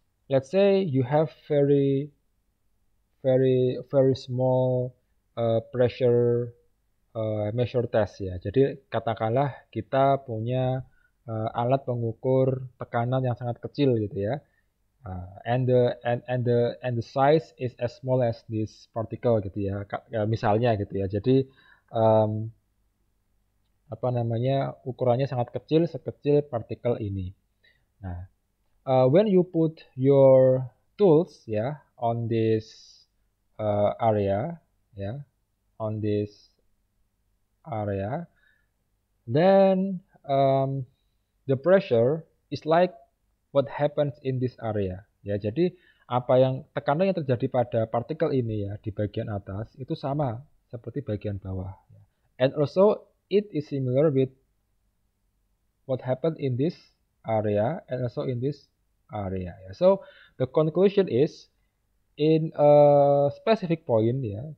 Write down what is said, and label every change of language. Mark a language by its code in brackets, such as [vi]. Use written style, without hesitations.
[en] Let's say you have very small pressure measure test ya. [id] Jadi katakanlah kita punya alat pengukur tekanan yang sangat kecil gitu ya. [en] And the size is as small as this particle [id] gitu ya. Misalnya gitu ya. Jadi apa namanya, ukurannya sangat kecil, sekecil partikel ini. [en] Nah, when you put your tools ya on this area ya, on this area, then the pressure is like what happens in this area ya. [id] Jadi tekanan yang terjadi pada partikel ini ya di bagian atas itu sama seperti bagian bawah ya. [en] And also it is similar with what happened in this area and also in this area ya. So the conclusion is in a specific point ya.